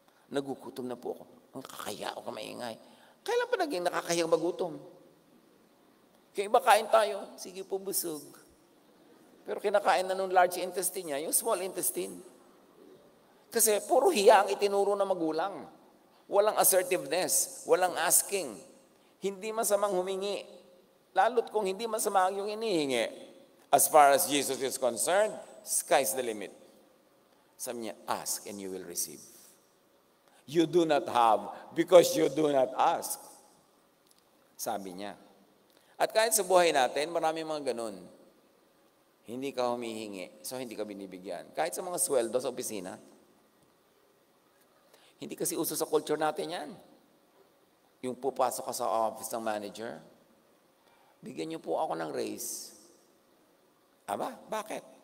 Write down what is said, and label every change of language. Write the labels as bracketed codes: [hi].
[tl] Nagugutom na po ako. Ang kakaya o kamaingay. Kailan pa naging nakakahiyang magutom? Kaya iba kain tayo, sige po busog. Pero kinakain na nung large intestine niya, yung small intestine. Kasi puro hiya ang itinuro ng magulang. Walang assertiveness, walang asking. Hindi masamang humingi. Lalo't kung hindi masama yung inihingi. [en] As far as Jesus is concerned, sky's the limit. [tl] Sabi niya, [en] ask and you will receive. You do not have because you do not ask. [tl] Sabi niya. At kahit sa buhay natin, marami mga ganun. Hindi ka humihingi, so hindi ka binibigyan. Kahit sa mga sweldo sa opisina, hindi kasi uso sa culture natin yan. Yung pupasok ka sa office ng manager, bigyan niyo po ako ng raise. Aba, bakit?